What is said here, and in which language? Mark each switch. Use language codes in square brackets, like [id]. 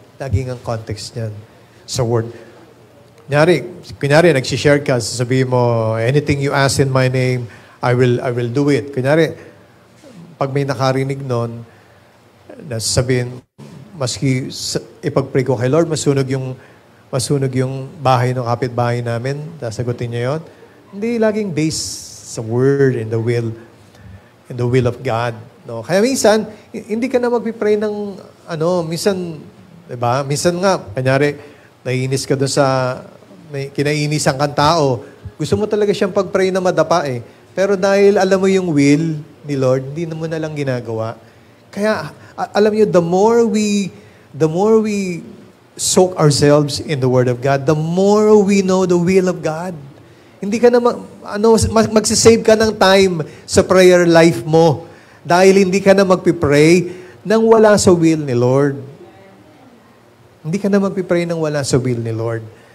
[tl] Laging ang context niyan sa Word. [en] Kunyari, nagsishare ka, sasabihin mo, anything you ask in my name, I will do it. [tl] Kunyari, pag may nakarinig nun, nasasabihin, maski ipag-pray ko kay Lord, masunog yung bahay ng kapitbahay namin, sasagutin niya yun. [en] Hindi laging based sa Word and the will of God. No? [tl] Kaya minsan, hindi ka na mag-pray ng, minsan, diba? Minsan nga, kanyari, naiinis ka doon sa, may kinainisan kang tao, gusto mo talaga siyang pag-pray na madapa eh. Pero dahil alam mo yung will ni Lord, hindi mo na lang ginagawa. [en] Kaya, alam niyo, the more we soak ourselves in the Word of God, the more we know the will of God. [tl] Hindi ka na, magsisave ka ng time sa prayer life mo Dahil hindi ka na magpipray nang wala sa will ni Lord. Hindi ka na magpipray nang wala sa will ni Lord.